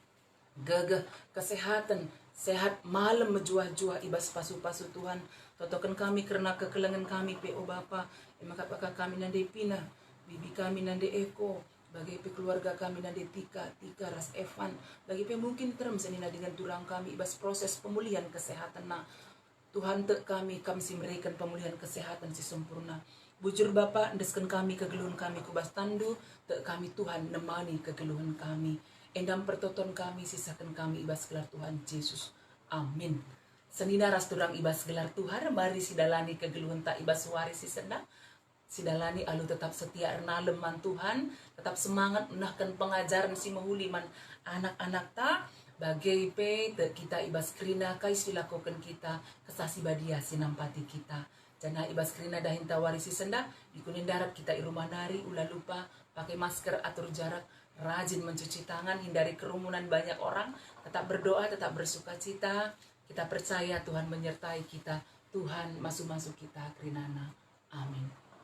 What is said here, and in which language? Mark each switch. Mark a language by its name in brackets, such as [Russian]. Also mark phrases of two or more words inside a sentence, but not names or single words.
[Batak Karo] gagah kesehatan sehat malam menjuah-juah ibas pasu-pasu Tuhan totokan kami karena kekelangan kami pe o Bapa maka kami nande Pina bibi kami nande Eko bagi pe keluarga kami nande Tika Ras Evan bagi pe mungkin terem senina dengan turang kami ibas proses pemulihan kesehatan nah Tuhan te kami si memberikan pemulihan kesehatan si sempurna bujur Bapa endeskan kami kegeluhan kami kubas tandu te kami Tuhan nemani kegeluhan kami endam pertoton kami sisakan kami ibas gelar Tuhan Yesus amin senina ras turang ibas gelar Tuhan mari sidalani kegeluhan tak ibas waris si sedang sidalani alu tetap setia ernalem man Tuhan tetap semangat menahkan pengajaran si mahuliman anak-anak ta bagai pe kita ibas krina kai silakukan kita kesasi badia sinampati kita jana ibas krina dahin tawari si senda dikunin darat kita irumah nari ulah lupa [Indonesian] pakai masker, atur jarak, rajin mencuci tangan, hindari kerumunan banyak orang, tetap berdoa, tetap bersuka cita. Kita percaya Tuhan menyertai kita, Tuhan masuk-masuk kita, [Batak Karo] Krinana. Amin.